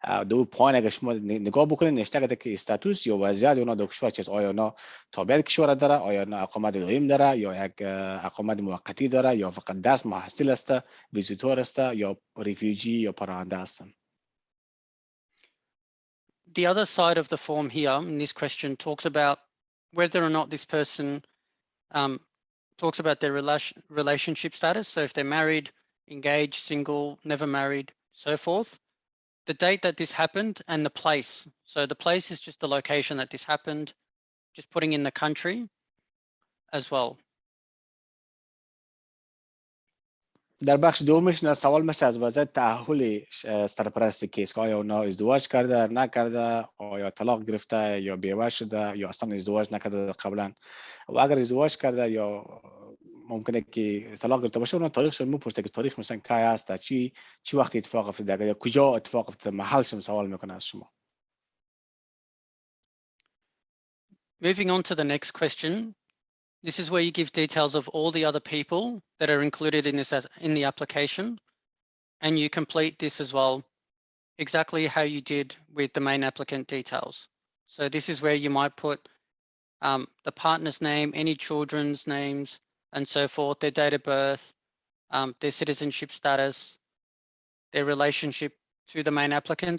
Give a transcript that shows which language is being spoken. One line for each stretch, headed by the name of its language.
Persian: دو پایین اگه شما نگاه بکنید نوشته شده که استاتوس یا وضعیت اونا در کشور چی است. آیا اونا تابع کشور داره، آیا اونا اقامت دائم داره یا یک اقامت موقتی داره یا فقط درس محصل است، ویزیتور است یا ریفیوجی یا پناهنده هستن.
English: The other side of the form here in this question talks about whether or not this person talks about their relationship status. So if they're married, engaged, single, never married, so forth. the date that this happened and the place. So the place is just the location that this happened, just putting in the country as well.
Persian: در بخش دومش نه سوال میشه از وضعیت تأهل سرپرست کیس که آیا اونا ازدواج کرده نکرده، آیا طلاق گرفته یا بیوه شده یا اصلا ازدواج نکرده قبلا، و اگر ازدواج کرده یا ممکنه که طلاق گرفته باشه اونا تاریخش رو میپرسه که تاریخ مثلا کی هست، چی وقت اتفاق افتاده یا کجا اتفاق افتاده، محلش سوال میکنه از شما.
English: Moving on to the next question. This is where you give details of all the other people that are included in this in the application, and you complete this as well, exactly how you did with the main applicant details. So this is where you might put the partner's name, any children's names, and so forth, their date of birth, their citizenship status, their relationship to the main applicant.